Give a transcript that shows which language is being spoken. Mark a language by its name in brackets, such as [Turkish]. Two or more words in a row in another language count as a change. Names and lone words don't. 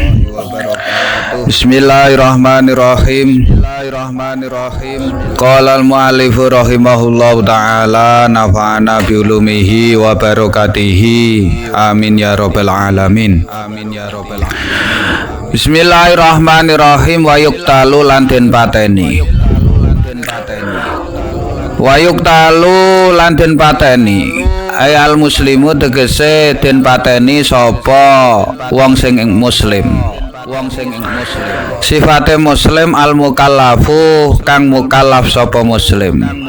[Arabic] Bismillahirrahmanirrahim. قال المؤلف رحمه الله تعالى نفعنا بعلومه وبركاته. آمين يا رب العالمين. Bismillahirrahmanirrahim. ويقتل [Javanese] lan den pateni. [Arabic] ويقتل [Javanese] lan den pateni. [Arabic] أي المسلم [Javanese] tegese den pateni sapa wong sing muslim. Sifate muslim [Arabic] المكلف [Javanese] kang mukallaf sapa muslim.